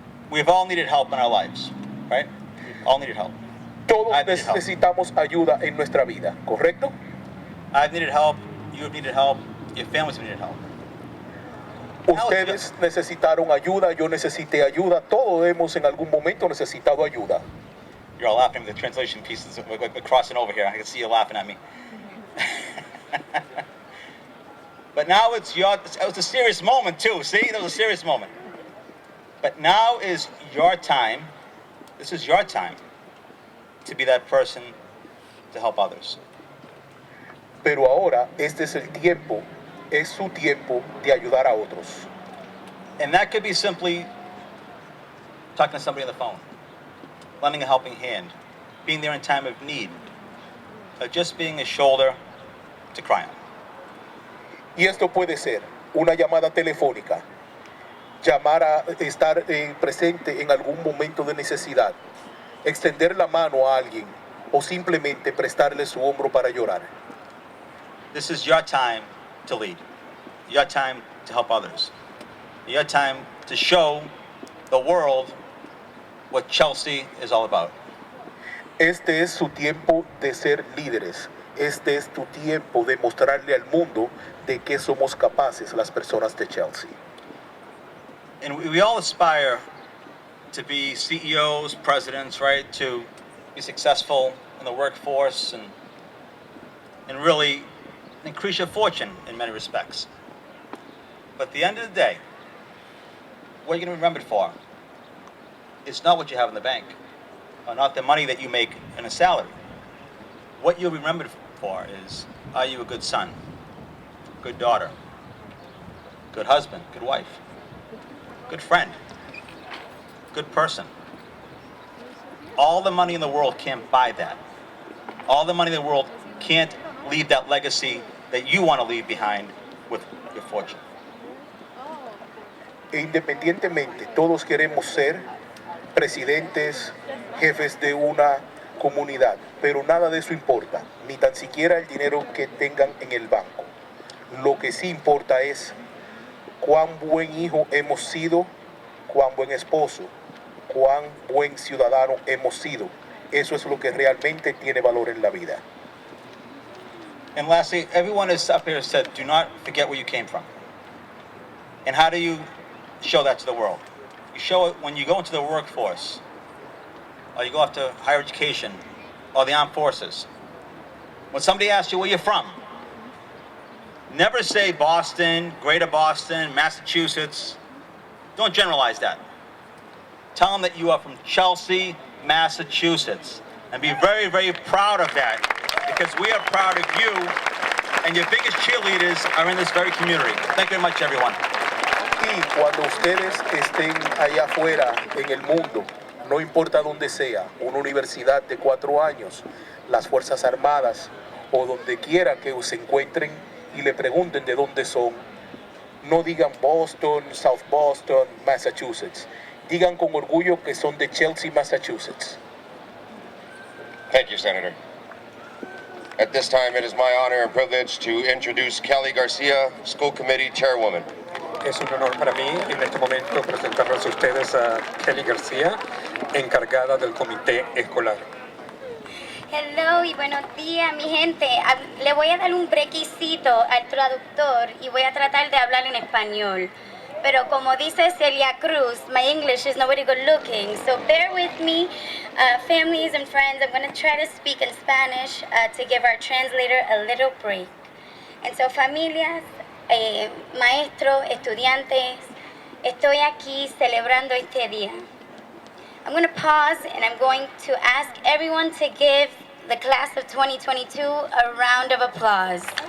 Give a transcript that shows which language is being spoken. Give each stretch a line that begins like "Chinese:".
English: We've all needed help in our lives, right? We've all needed help.
Spanish: Todos
English: I've needed help.
Spanish: necesitamos ayuda en nuestra vida, ¿correcto?
English: I've needed help, you've needed help, your families have needed help.
Spanish: Ustedes necesitaron ayuda, yo necesité ayuda, todos hemos en algún momento necesitado ayuda.
English: You're all laughing at the translation pieces. We're crossing over here. I can see you laughing at me. But now it was a serious moment too. See, that was a serious moment. But now is your time. This is your time to be that person to help others.
Spanish: Pero ahora este es el tiempo, es su tiempo de ayudar a otros.
English: And that could be simply talking to somebody on the phone, lending a helping hand, being there in time of need, or just being a shoulder to cry on.
Spanish: Y esto puede ser una llamada telefónica, llamar a estar presente en algún momento de necesidad, extender la mano a alguien o simplemente prestarle su hombro para llorar.
English: This is your time to lead, your time to help others, your time to show the world what Chelsea is all about.
Spanish: Este es su tiempo de ser líderes. Este es tu tiempo de mostrarle al mundo de qué somos capaces las personas de Chelsea.
English: And we all aspire to be CEOs, presidents, right? To be successful in the workforce and really increase your fortune in many respects. But at the end of the day, what you're going to be remembered for is not what you have in the bank, or not the money that you make in a salary. What you'll be remembered for is, are you a good son, good daughter, good husband, good wife, good friend, good person? All the money in the world can't buy that. All the money in the world can't leave that legacy that you want to leave behind with your fortune.
Spanish: E independientemente, todos queremos ser presidentes, jefes de una comunidad, pero nada de eso importa, ni tan siquiera el dinero que tengan en el banco. Lo que sí importa es cuán buen hijo hemos sido, cuán buen esposo, cuán buen ciudadano hemos sido. Eso es lo que realmente tiene valor en la vida.
English: And lastly, everyone is up here said, do not forget where you came from. And how do you show that to the world? You show it when you go into the workforce, or you go off to higher education, or the armed forces. When somebody asks you where you're from, never say Boston, Greater Boston, Massachusetts. Don't generalize that. Tell them that you are from Chelsea, Massachusetts. And be very, very proud of that, because we are proud of you, and your biggest cheerleaders are in this very community. Thank you very much, everyone.
Spanish: Y cuando ustedes estén allá afuera en el mundo, no importa dónde sea, una universidad de 4 años, las Fuerzas Armadas o donde quiera que se encuentren y le pregunten de dónde son, no digan Boston, South Boston, Massachusetts. Digan con orgullo que son de Chelsea, Massachusetts.
English: Thank you, Senator. At this time, it is my honor and privilege to introduce Kelly Garcia, School Committee Chairwoman.
Spanish: Es un honor para mí en este momento presentarles a ustedes a Kelly García, encargada del comité escolar. Hello y buenos días, mi gente. Le voy a dar un brequisito al traductor y voy a tratar de hablar en español. Pero como dice
English: Celia Cruz, my English is not very good looking, so bear with me, families and friends. I'm going to try to speak in Spanish to give our translator a little break. And so,
Spanish: familias, maestros, estudiantes, estoy aquí celebrando este día.
English: I'm going to pause and I'm going to ask everyone to give the class of 2022 a round of applause.